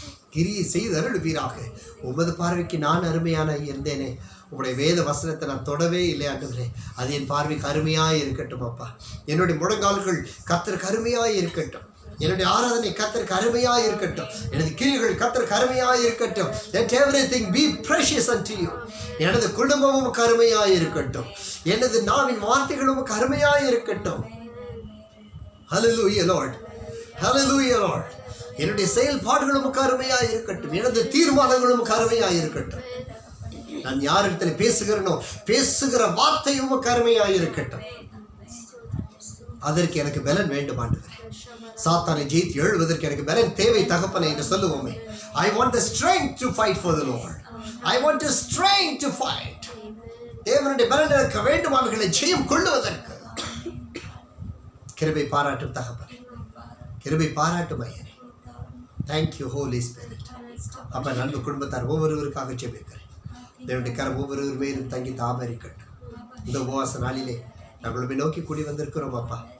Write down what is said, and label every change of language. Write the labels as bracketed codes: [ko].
[ta] கிரியை செய்து அருள்வீராக. உமது பார்வைக்கு நான் அருமையான இருந்தேனே, உங்களுடைய வேத வசனத்தை நான் தொடவே இல்லை ஆண்டவரே. அது என் பார்வைக்கு அருமையாக இருக்கட்டும் அப்பா. என்னுடைய முழங்கால்கள் கர்த்தருக்கு அருமையாக இருக்கட்டும். என்னுடைய ஆராதனை கர்த்தருக்கு அருமையாக இருக்கட்டும். எனது கிரிகள் கர்த்தருக்கு அருமையாக இருக்கட்டும். [en] Let everything be precious unto you. [ta] எனது குடும்பமும் அருமையாக இருக்கட்டும். எனது நாவின் வார்த்தைகளும் அருமையாக இருக்கட்டும். [en] Hallelujah Lord. Hallelujah Lord. [ta] என்னுடைய செயல்பாடுகளும் அருமையாக இருக்கட்டும். எனது தீர்மானங்களும் அருமையாக இருக்கட்டும். நான் யாரிடத்தில் பேசுகிறேனோ பேசுகிற வார்த்தையும் அருமையாக இருக்கட்டும். அதற்கு எனக்கு பலன் வேண்டும் ஆண்டவரே. சாத்தானை ஜெயித்து எழுவதற்கு எனக்கு பலன் தேவை தகப்பனே என்று சொல்லுவோமே. [en] I want the strength to fight for the Lord. I want the strength to fight. [ta] தேவனுடைய பலன் எனக்கு வேண்டும் அவர்களை ஜெயம் கொள்ளுவதற்கு. கிருபை பாராட்டும் தகப்பனே, கிருபை பாராட்டும் ஐயனே. [en] Thank you Holy Spirit. [ta] அப்ப நண்பு குடும்பத்தார் ஒவ்வொருவருக்காக ஜெபிக்கிறேன். தேவனுடைய கரம் ஒவ்வொருவர் மேலும் தங்கி தாமரிக்கட்டும். இந்த உபவாச நாளிலே நாங்கள் நோக்கி கூடி வந்திருக்கிறோம் அப்பா.